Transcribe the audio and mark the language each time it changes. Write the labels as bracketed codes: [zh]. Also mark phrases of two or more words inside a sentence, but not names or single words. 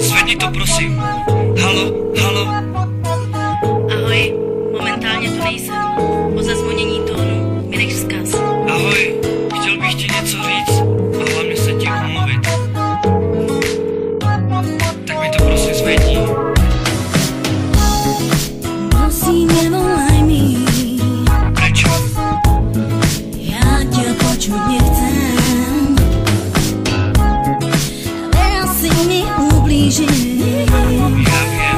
[cs] Zvedni to prosím. Halo, halo. Ahoj, momentálně tu nejsem. Po zazvonění tónu mi nech vzkaz. Ahoj, chtěl bych ti něco říct a hlavně se ti omluvit. Tak mi to prosím zvedni. [sk] Prosím, nevolaj mi. Prečo? Ja ťa počuť nechcem. Veľa si mi ublížil. Ja viem.